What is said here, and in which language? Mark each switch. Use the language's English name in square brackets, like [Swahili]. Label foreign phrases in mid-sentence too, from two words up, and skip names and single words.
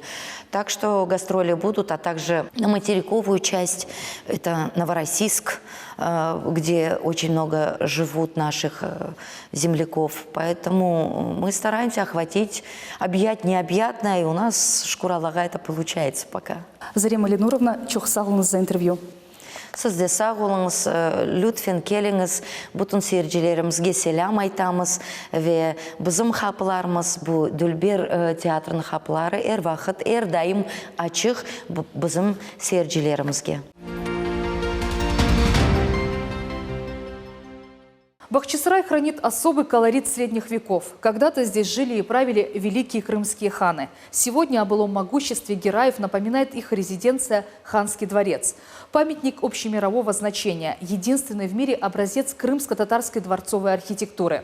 [Russian] Так что гастроли будут, а также на материковую часть, это Новороссийск, где очень много живут наших земляков. Поэтому мы стараемся объять необъятное, и у нас Шкуралага это получается пока. Зарема Ленуровна, [Crimean Tatar] çok sağ olun [Russian] за интервью. [Crimean Tatar] Siz de sağ olunuz, lütfen keliniz, bütün seyircilerimizge selam aytamiz ve bizim kapılarımız bu Dülber teatrının kapıları her vakit, her daim açık bizim seyircilerimizge. [Russian] Бахчисарай хранит особый колорит средних веков. Когда-то здесь жили и правили великие крымские ханы. Сегодня о былом могуществе гераев напоминает их резиденция «Ханский дворец». Памятник общемирового значения, единственный в мире образец крымско-татарской дворцовой архитектуры.